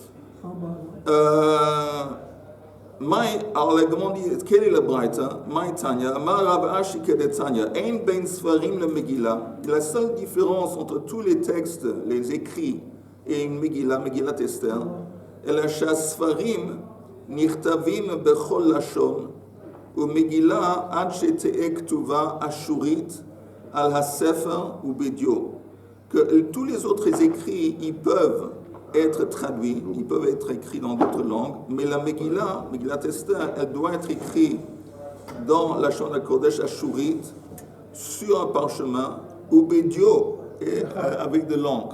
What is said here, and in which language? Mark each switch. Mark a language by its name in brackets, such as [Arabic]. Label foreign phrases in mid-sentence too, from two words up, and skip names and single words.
[French] Alors, il a demandé, quelle est la braïta? [Aramaic] מאי תניא אמר רב אשי כדתניא, [Hebrew] אין בין ספרים למגילה. [French] La seule différence entre tous les textes, les écrits, et une Megillah, Megillat Esther, est la [Hebrew] ספרים נכתבים בכל לשון, ou מגילה עד שתהא כתובה אשורית על הספר ou Bedio. [French] Que tous les autres écrits, ils peuvent être traduits, ils peuvent être écrits dans d'autres langues, mais la Megillah, Megillat Esther, elle doit être écrite dans la [Hebrew] לשון הקודש אשורית, [French] sur un parchemin, ou Bedio, avec de l'encre.